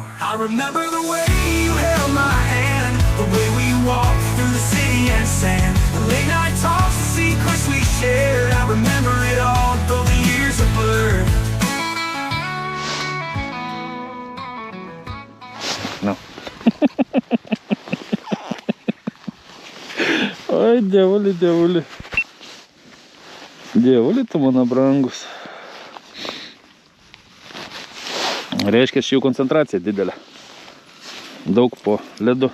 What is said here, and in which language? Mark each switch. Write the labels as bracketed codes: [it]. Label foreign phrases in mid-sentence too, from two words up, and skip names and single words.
[en] I remember the way you held my hand, the way we walked through the city and sand, the late night talks, the secrets we shared. I remember it all, though the years are blurred. No. [lt] Ой, dievuli. Dievuli, tu mano brangus. Reiškia, šių koncentracija didelė. Daug po ledu.